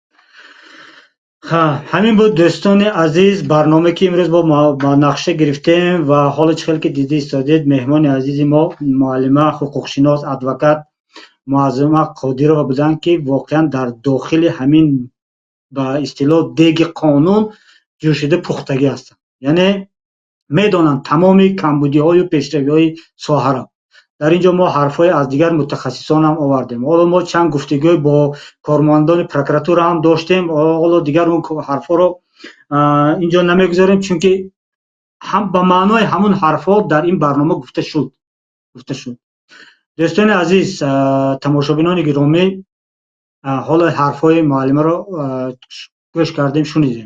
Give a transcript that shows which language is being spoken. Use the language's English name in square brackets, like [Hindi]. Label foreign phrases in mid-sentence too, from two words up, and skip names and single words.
[Persian] همین بود دوستان عزیز، برنامه که امروز با نقشه گرفتیم و حالا چخیل که دیدی استادید مهمان عزیز ما معلمه حقوقشناس ادوکات معظمه قادرova بودن که واقعا در داخل همین به اصطلاح دیگ قانون جوشیده پختگی هستند. یعنی میدونن تمام کمبودی های و پیشروی های ساحه را [Tajik] дар ин ҷо мо ҳарфҳои аз дигар мутахассисон ҳам овардем. ҳоло мо чанд гуфтагӯи бо кормандони прокуратура ҳам доштем. ҳоло дигар он ҳарфҳоро ин ҷо намегузорем, чунки ба маънои ҳамон ҳарфҳо дар ин барнома гуфта шуд. дӯстони азиз, тамошобинони гиромӣ, ҳоло ҳарфҳои муаллимаро гӯш кардем, шунидем.